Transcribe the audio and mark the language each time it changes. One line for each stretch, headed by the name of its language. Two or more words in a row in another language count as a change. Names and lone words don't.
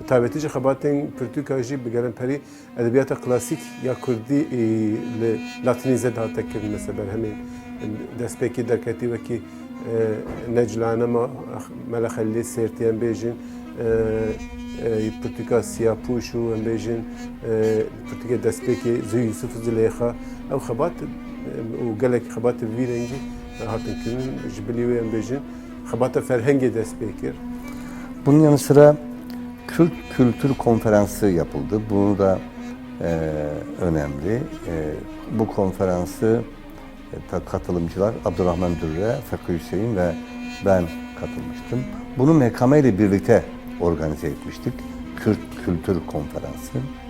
Kurdish: taybetî jî xebatên pirtûka jî bi gelemperî edebiyata klasîk ya Kurdî li Latînîze dihate kirin mesela hemên destpêkê derketî wekî Neclanema Melexelî Sêrtî em bêjin pirtûka Siyapûş û em bêjin pirtûkê destpêkê Zî Yusuf Zilêxa ew xebat û gelek xebatê vî rengî hatin kirin ji bilî wê em bêjin xebata ferhengê dest pê kir.
Turkish: Bunun yanı sıra Kürt Kültür Konferansı yapıldı. Bunu da önemli. Bu konferansı katılımcılar Abdurrahman Dürre, Fakı Hüseyin ve ben katılmıştım. Bunu MKM ile birlikte organize etmiştik. Kürt Kültür Konferansı.